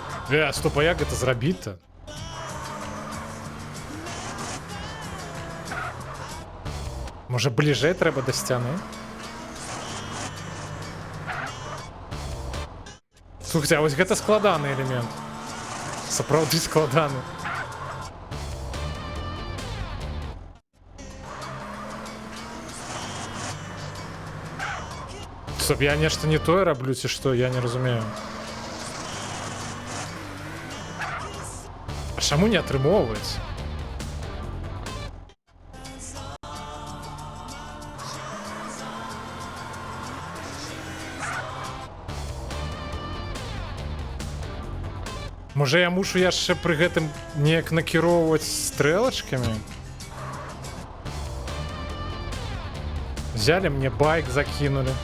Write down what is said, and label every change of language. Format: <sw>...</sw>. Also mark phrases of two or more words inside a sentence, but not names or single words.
<uk>Стоп, а як це зробити-то? Може ближе треба до стіни? Слухайте, а ось</uk> <be>гэта складаны элемент. Сапраўды складаны. Стоп, я нешта не тое раблю, ці што, я не разумею. А чаму не атрымоўваецца? Можа я мушу яшчэ пры гэтым неяк накіроўваць стрэлачкамі?</be> <ru>Взяли мне байк, закинули.</ru>